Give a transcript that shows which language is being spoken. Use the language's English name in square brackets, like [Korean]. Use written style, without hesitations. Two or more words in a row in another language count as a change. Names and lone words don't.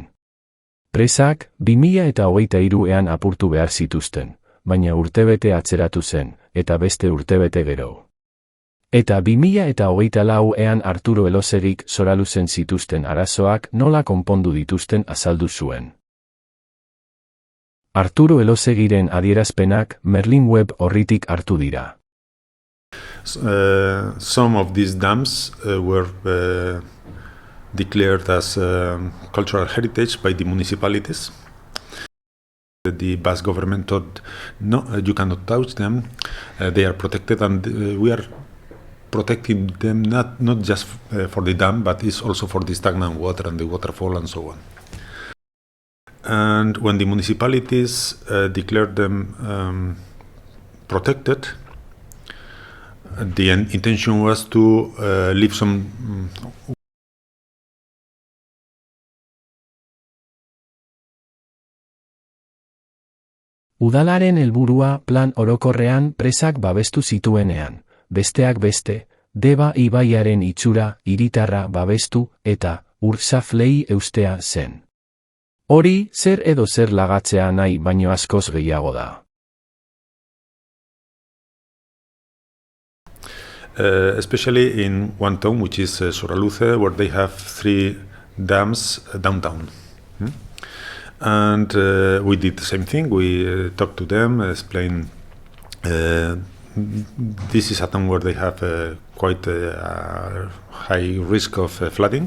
[Basque] Presak 2023ean apurtu behar zituzten, baina urtebete atzeratu zen, eta beste urtebete gero. Eta 2024ean Arturo Elosegik Soraluzen zituzten arazoak nola konpondu dituzten azaldu zuen. Arturo Elosegiren adierazpenak Merlin Web orritik hartu dira. [English] Some of these dams were declared as cultural heritage by the municipalities. The Basque government thought, no, you cannot touch them. They are protected, and we are protecting them not just for the dam, but it's also for the stagnant water and the waterfall and so on. And when the municipalities declared them protected, the intention was to leave some [Basque] Udalaren helburua plan orokorrean presak babestu zituenean, besteak beste, Deba ibaiaren itxura, hiritarra babestu eta Ursaflei eustea zen. Hori, zer edo zer lagatzea nahi baino askoz gehiago da. [English] Especially in one town, which is Soraluce, where they have 3 dams downtown. And we did the same thing. We talked to them, explained this is a town where they have quite a high risk of flooding.